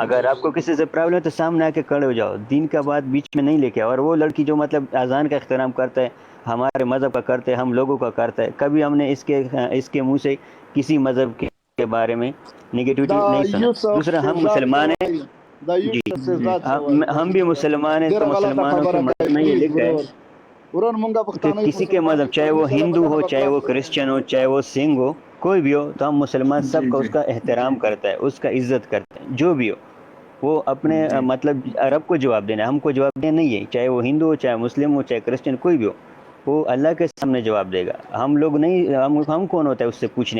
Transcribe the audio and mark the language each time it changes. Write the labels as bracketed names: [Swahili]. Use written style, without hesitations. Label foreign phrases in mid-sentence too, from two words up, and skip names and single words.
[Urdu] اگر آپ کو کسی سے پرابلم ہے تو سامنے آ کے کھڑے ہو جاؤ دین کا بات بیچ میں نہیں لے کے آؤ اور وہ لڑکی جو مطلب اذان کا احترام کرتا ہے ہمارے مذہب کا کرتے ہیں ہم لوگوں کا کرتا ہے کبھی ہم نے اس کے منہ سے کسی مذہب کے بارے میں نگیٹیوٹی [Pashto] دا [Urdu] نہیں سنا یوسف دوسرا ہم شہزاد مسلمان ہیں [Pashto] سوائی دا [Urdu] جی یوسف جی شہزاد سوائی ہم بھی مسلمان ہیں [Pashto] ډیره [Urdu] تو [Pashto] غلطه [Urdu] مسلمانوں کے [Pashto] خبره کوي [Urdu] مذہب میں یہ پلیز لکھا ہے [Pashto] ورور مونږه [Urdu] کہ [Pashto] پښتانه [Urdu] کسی کے [Pashto] مسلمان [Urdu] مذہب [Pashto] یو [Urdu] چاہے [Pashto] ته [Urdu] وہ [Pashto] هیڅکله په [Urdu] ہندو ہو [Pashto] دغه [Urdu] چاہے وہ [Pashto] خلاف [Urdu] کرسچن ہو چاہے وہ سنگھ ہو کوئی بھی ہو تو ہم مسلمان جی سب کا جی اس کا احترام کرتا ہے اس کا عزت کرتا ہے جو بھی ہو وہ اپنے جی مطلب عرب کو جواب دینا ہے ہم کو جواب دینا نہیں ہے چاہے وہ ہندو ہو چاہے مسلم ہو چاہے کرسچن کوئی بھی ہو وہ اللہ کے سامنے جواب دے گا ہم لوگ نہیں ہم کون ہوتا ہے اس سے پوچھنے